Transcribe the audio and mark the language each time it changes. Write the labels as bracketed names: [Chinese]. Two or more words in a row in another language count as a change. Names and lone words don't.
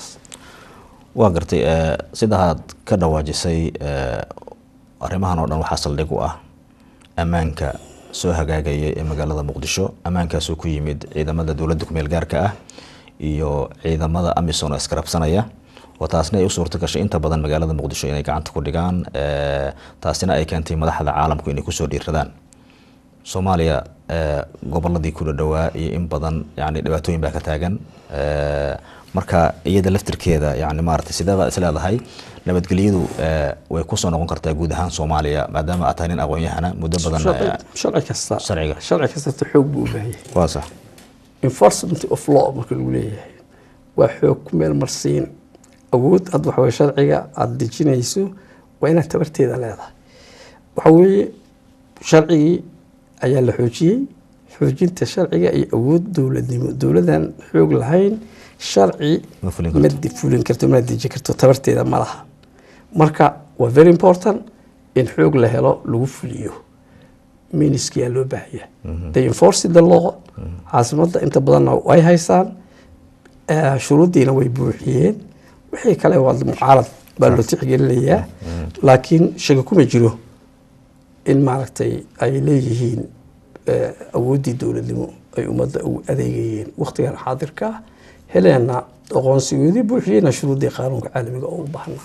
[Somali] waa gartay sidaad ka dhawaajisay arrimahan oo dhan waxaa saldhig u ah ammaanka soo hagaagaya ee magaalada muqdisho ammaankaasoo ku yimid ciidamada dowladda ku meel gaarka ah iyo ciidamada amisom oo iskarabsanaya oo taasna ay u suurto gashay inta badan magaalada muqdisho inay gacanta ku dhigaan taasina ay keentay madaxda caalamku inay kusoo dhiiradaan soomaaliya gobolladii ku dhawaa iyo in badan yani dhibaatooyin baa ka taagan marka iyada laftirkeeda yani maaragtay sideeda is leedahay nabadgelyadu way ku soo noqon kartaa guud ahaan Soomaaliya maadaama aad tahay nin aqoon-yahana muddo badan sharci kasta xoog buu u baahan yahay waa sax [English] enforcement of law [Somali] marka lagu leeyahay waa xoog ku meel marsiin awood aad waxa weeye sharciga aad dejinayso waa inaad tabarteeda leedahay waxa weeye sharcigii ayaa la xoojiyey xoojinta sharciga iyo awood dowladnimo dowladan xoog lahayn sharci ma fulin karto ma dejin karto tabarteeda ma laha marka waa [English] very important [Somali] in xoog la helo lagu fuliyo ministry loo baahiya [English] they enforce the law [Somali] caasimada inta badan way haystaan shuruudiina way buuxiyeen wixii kale waa mucaarad baa loo tixgelinayaa laakiin shaqo kuma jiro in maaragtay ay leeyihiin awoodii dowladnimo ay ummadda u adeegayeen waqtigan xaadirka heleena aqoonsigoodii buuxiyeyna shuruudii qaanuunka caalamiga oo u baahan